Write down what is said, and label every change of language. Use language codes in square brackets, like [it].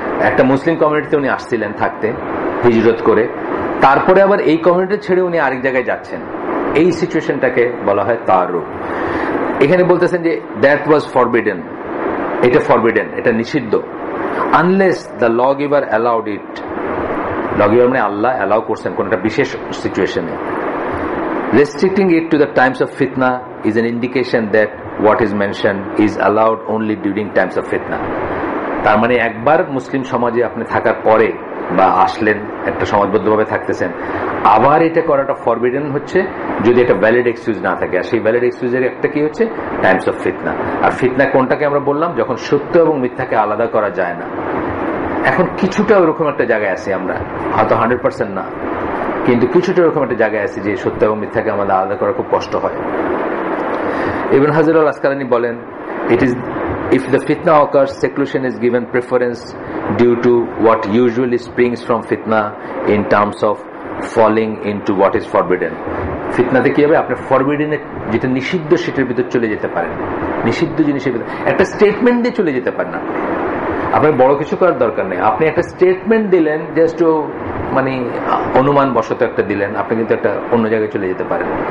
[bn] একটা মুসলিম কমিউনিটিতে উনি আসছিলেন থাকতে হিজরত করে, তারপরে আবার এই কমিউনিটি ছেড়ে উনি আরেক জায়গায় যাচ্ছেন। এই সিচুয়েশনটাকে বলা হয় তারুফ। এখানে বলতেছেন যে [en] that was forbidden, [bn] এটা ফরবিডেন, এটা নিষিদ্ধ, [en] Unless the law giver allowed it. [bn] Law giver মানে আল্লাহ অ্যালাউ করছেন কোন একটা বিশেষ সিচুয়েশনে। [en] Restricting it to the times of fitna is an indication that what is mentioned is allowed only during times of fitna. [bn] তার মানে একবার মুসলিম সমাজে আপনি থাকার পরে বা আসলেন, একটা সমাজবদ্ধভাবে থাকতেছেন, আবার এটা করাটা ফরবিডেন হচ্ছে যদি এটা ভ্যালিড এক্সকিউজ না থাকে। আর সেই ভ্যালিড এক্সকিউজের একটা কি হচ্ছে, টাইমস অফ ফিতনা। আর ফিতনা কোনটাকে আমরা বললাম, যখন সত্য এবং মিথ্যাকে আলাদা করা যায় না। এখন কিছুটা ওরকম একটা জায়গায় আছি আমরা, হয়তো 100% না, কিন্তু কিছুটা ওরকম একটা জায়গায় আছে যে সত্য এবং মিথ্যাকে আমাদের আলাদা করা খুব কষ্ট হয়। ইবনে হাজার আল আসকালানী বলেন, [en] It is if the fitna occurs, seclusion is given preference due to what usually springs from fitna in terms of falling into what is forbidden. [bn] ফিতনাতে কি হবে, আপনি ফরবিডেন যেটা নিষিদ্ধ সেটার ভিতর চলে যেতে পারেন। নিষিদ্ধ জিনিসের ভিতরে একটা স্টেটমেন্ট দিয়ে চলে যেতে পারেন না, আপনার বড় কিছু করার দরকার নেই। আপনি একটা স্টেটমেন্ট দিলেন, জাস্ট মানে অনুমান বশত একটা দিলেন, আপনি কিন্তু একটা অন্য জায়গায় চলে যেতে পারেন।